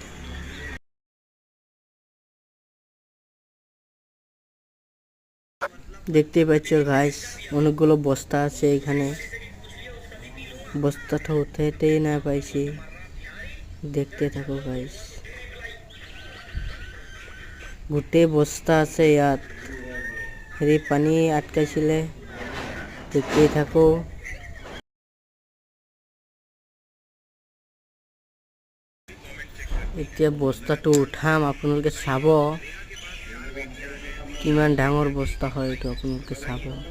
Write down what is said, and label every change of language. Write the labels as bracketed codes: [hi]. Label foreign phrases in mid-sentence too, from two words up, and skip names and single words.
[bn] দেখতে পাচ্ছ গাইস অনেকগুলো বস্তা আছে এখানে, বস্তাটা উঠাতেই না পাইছি, দেখতে থাকো গাইস। [as] গোটেই বস্তা আছে ইয়াত, হেৰি পানী আটকাইছিলে, [bn] দেখতেই থাকো। [as] এতিয়া বস্তাটো উঠাম, আপোনালোকে চাব কিমান ডাঙৰ বস্তা হয় এইটো, আপোনালোকে চাব।